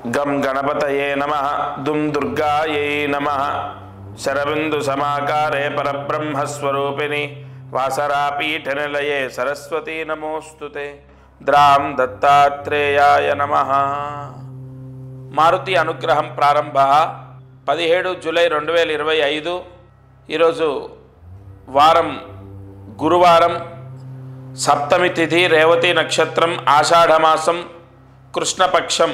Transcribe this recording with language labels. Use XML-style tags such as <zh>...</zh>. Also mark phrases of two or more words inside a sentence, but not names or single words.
<sa>गणपतये नमः दुं दुर्गायै नमः शरबिंदु समाकारे परब्रह्मस्वरूपिणि वासरापीठनिलये सरस्वती नमोस्तुते द्रां दत्तात्रेयाय नमः।</sa> <te>మారుతి అనుగ్రహం ప్రారంభ 17 జూలై 2025 ఈరోజు వారం గురువారం, సప్తమి తిథి, రేవతి నక్షత్రం, ఆషాఢమాసం, కృష్ణపక్షం.</te>